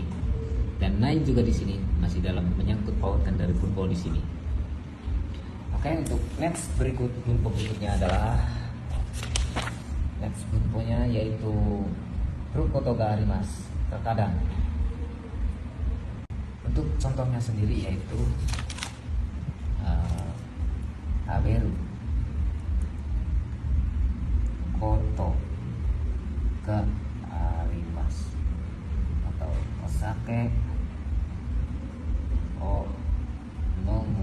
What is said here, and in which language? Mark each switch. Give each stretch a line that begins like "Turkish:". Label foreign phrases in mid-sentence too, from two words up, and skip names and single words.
Indonesian: Dan nai juga di sini masih dalam menyangkut pautkan dari bunpo di sini. Oke, untuk next bunpo berikutnya adalah next bunponya yaitu
Japanese: ることがあります,
Indonesian: terkadang. Untuk contohnya sendiri yaitu
Japanese: 食べることがあります,
Indonesian: atau
Japanese: お酒を